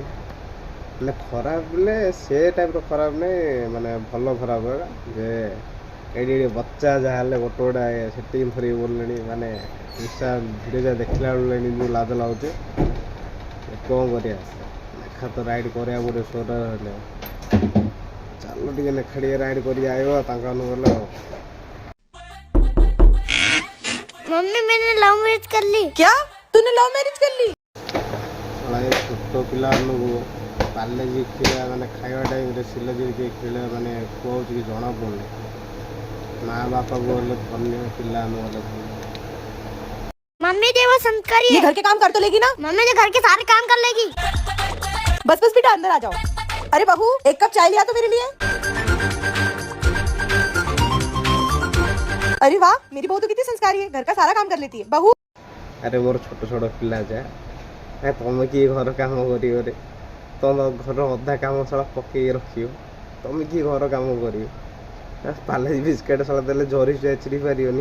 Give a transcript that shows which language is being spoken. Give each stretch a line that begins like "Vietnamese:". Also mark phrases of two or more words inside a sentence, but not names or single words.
Odia: ମାନେ ଖରାପ ବୋଲେ ସେ ଟାଇପ୍ର ଖରାପ ନାହିଁ, ମାନେ ଭଲ ଖରାପ ହେଲା ଯେ ଏଇଠି ଏଠି ବच्ଚା ଯାହା ହେଲେ ଗୋଟେ ଗୋଟେ ସେଟିଂ ଧରିକି ବୋଲିଲେଣି। ମାନେ
English: insta video
Odia: ଯାହା ଦେଖିଲା ବେଳକୁ ଯେଉଁ ଲାଜ ଲାଗୁଛି। କ'ଣ କରିବା, ଲେଖା ତ ରାଇଟ୍ କରିବାକୁ ପଡ଼ିବ। ସୋଟା ହେଲେ ଚାଲ ଟିକେ ଲେଖା ଟିକେ ରାଇଟ୍ କରିକି ଆଇବ ତାଙ୍କ ମାନଙ୍କୁ ଗଲେ ଆଉ।
Hindi: मम्मी मैंने
English: love marriage
Hindi: कर ली। क्या तूने
English: love marriage
Hindi: कर ली?
Odia: ଛୋଟ ପିଲାମାନଙ୍କୁ ପାର୍ଲେଜି କ୍ଷୀର ମାନେ ଖାଇବା ଟାଇମ୍ରେ ସିଲେଜି କ୍ଷୀର ମାନେ ଖୁଆଉଛି କି ଜଣା ପଡ଼ୁନି। ମାଆ ବାପାକୁ ଗଲେ ଧନ୍ୟ, ପିଲା ଆମେ ଗଲେ ଧନ୍ୟ।
Hindi: मम्मी जी वो संस्कारी ये है। घर के काम कर तो लेगी ना? मम्मी जी घर के सारे काम कर लेगी। बस बस बेटा अंदर आ जाओ। अरे बहू एक कप चाय लिया तो मेरे लिए। अरे वाह मेरी बहू तो कितनी संस्कारी है, घर का सारा काम कर लेती है। बहू
Odia: ଆରେ ମୋର ଛୋଟ ଛୋଟ ପିଲା ଯା ତମେ କିଏ ଘର କାମ କରିବ ରେ? ତମ ଘର ଅଧା କାମ ସଳା ପକେଇକି ରଖିବ। ତମେ କିଏ ଘର କାମ କରିବ? ପାର୍ଲେଜି ବିସ୍କେଟ୍ ସଳା ଦେଲେ ଜରି ଚିରି ପାରିବନି।